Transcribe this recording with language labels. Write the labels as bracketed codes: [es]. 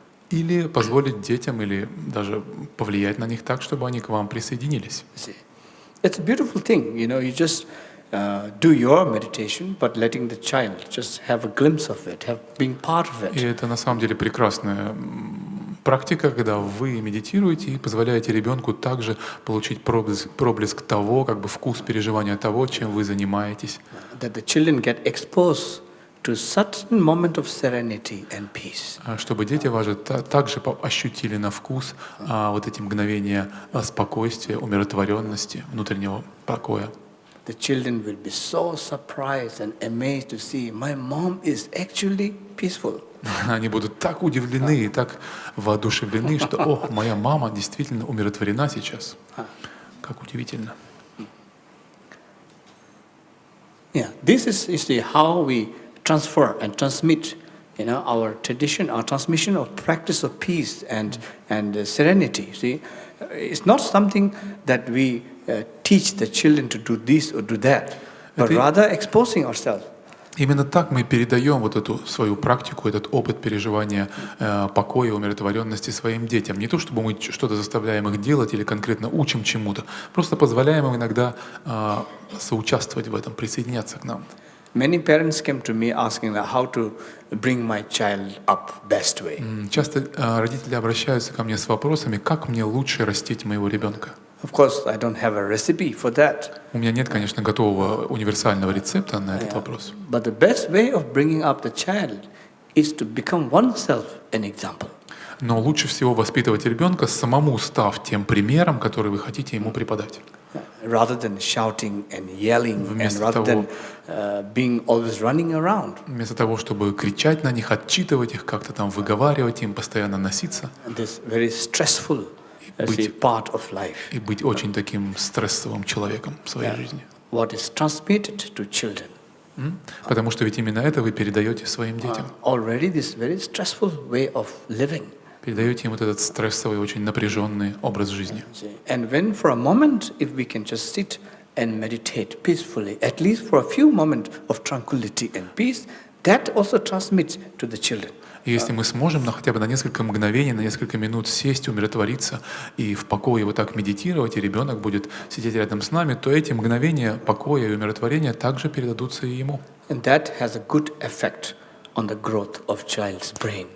[ru] Или позволить детям, или даже повлиять на них так, чтобы они к вам присоединились. [en] It's a beautiful thing, you just do your meditation, but letting the child just have a glimpse of it, being part of [ru] И [en] it. [ru] это на самом деле прекрасная практика, когда вы медитируете и позволяете ребенку также получить проблеск того, как бы вкус переживания того, чем вы занимаетесь. [en] That the children get exposed to certain moment of serenity and peace. [ru] Чтобы дети ваши также ощутили на вкус вот эти мгновения спокойствия, умиротворенности, внутреннего покоя. [en] The children will be so surprised and amazed to see my mom is actually peaceful. [ru] Они будут так удивлены и так воодушевлены, что, о, моя мама действительно умиротворена сейчас. Как удивительно. [en] Yeah, this is you see how we transfer and transmit, our tradition, our transmission of practice of peace and serenity. See, it's not something that we teach the children to do this or do that, but rather exposing ourselves. [ru] Именно так мы передаем вот эту свою практику, этот опыт переживания покоя, умиротворенности своим детям. Не то, чтобы мы что-то заставляем их делать или конкретно учим чему-то, просто позволяем им иногда соучаствовать в этом, присоединяться к нам. [en] Many parents came to me asking how to bring my child up best way. [ru] Часто родители обращаются ко мне с вопросами, как мне лучше растить моего ребенка. [en] Of course, I don't have a recipe for that. [ru] У меня нет, конечно, готового универсального рецепта на этот вопрос. [en] But the best way of bringing up the child is to become oneself an example. [ru] Но лучше всего воспитывать ребенка, самому став тем примером, который вы хотите ему преподать. [en] Rather than shouting and yelling, and [ru] Вместо [en] rather [ru] того, [en] than being always running around. [ru] Вместо того, чтобы кричать на них, отчитывать их, как-то там выговаривать им, постоянно носиться. [en] This very stressful part of life. [ru] И быть очень таким стрессовым человеком в своей жизни. [en] What is transmitted to children. [ru] Потому что ведь именно это вы передаете своим детям. [en] Already this very stressful way of living. [ru] Передаете им вот этот стрессовый, очень напряженный образ жизни. [en] And when for a moment, if we can just sit and meditate peacefully, at least for a few moments of tranquility and peace, that also transmits to the children. [ru] И если мы сможем хотя бы на несколько мгновений, на несколько минут сесть, умиротвориться и в покое вот так медитировать, и ребенок будет сидеть рядом с нами, то эти мгновения покоя и умиротворения также передадутся и ему. [en] And that has a good effect on the growth of child's brain.